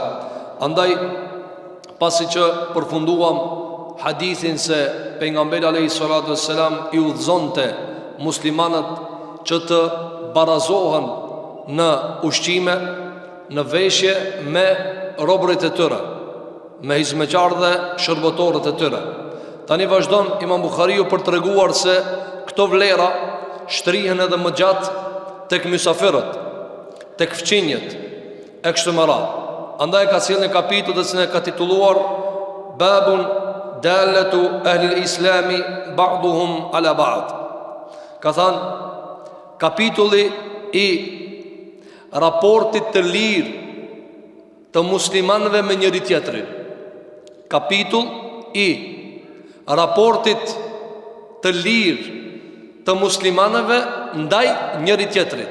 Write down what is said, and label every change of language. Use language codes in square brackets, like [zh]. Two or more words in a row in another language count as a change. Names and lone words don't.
[sq] Andaj pasi që përfunduam hadithin se pejgamberi [ar] عليه الصلاة والسلام [sq] i udhëzonte muslimanët që të barazohen në ushqime, në veshje me robërit e tyre, me hizmeqarë dhe shërbëtorët e tyre. Tani vazhdon Imam Buhariu për të treguar se këto vlera shtrihen edhe më gjatë tek mysafirët, tek fqinjet e kështu me radhë. Andaj ka sjellë një kapitull të cilin e ka titulluar [ar] باب دلالة أهل الإسلام بعضهم على بعض. [sq] Ka thënë kapitulli i raportit të lirë të muslimanëve me njëri tjetrin. Kapitull i raportit të lirë të muslimanëve ndaj njëri tjetrit.